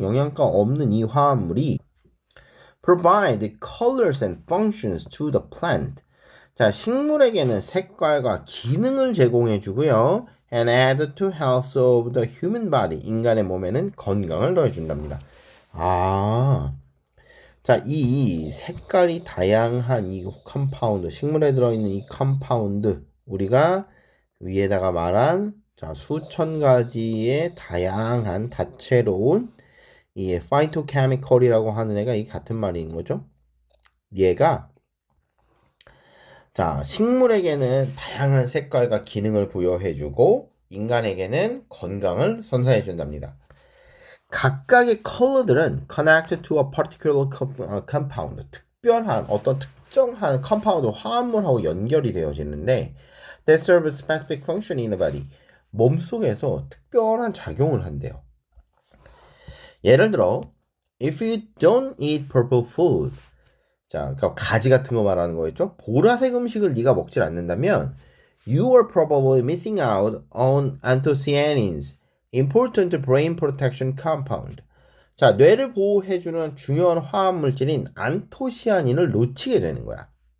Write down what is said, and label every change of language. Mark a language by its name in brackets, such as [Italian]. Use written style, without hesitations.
[Korean] 영양가 없는 이 화합물이 [English] provide colors and functions to the plant. [Korean] 자, 식물에게는 색깔과 기능을 제공해 주고요. [English] And add to health of the human body. [Korean] 인간의 몸에는 건강을 더해 준답니다. 아, 자, 이 색깔이 다양한 이 컴파운드, 식물에 들어있는 이 컴파운드, 우리가 위에다가 말한 자, 수천 가지의 다양한 다채로운 이 파이토케미컬이라고 하는 애가 이 같은 말인 거죠. 얘가 자, 식물에게는 다양한 색깔과 기능을 부여해주고 인간에게는 건강을 선사해준답니다. 각각의 컬러들은 [English] connect to a particular compound, [Korean] 특별한 어떤 특정한 컴파운드 화합물하고 연결이 되어지는데 [English] that serve a specific function in the body, [Korean] 몸속에서 특별한 작용을 한대요. 예를 들어 [English] if you don't eat purple food, [Korean] 자, 그러니까 가지 같은 거 말하는 거였죠. 보라색 음식을 네가 먹질 않는다면 [English] you are probably missing out on anthocyanins, important brain protection compound. [Korean] 자, 뇌를 보호해주는 중요한 화합물질인 안토시아닌을 놓치게 되는 거야.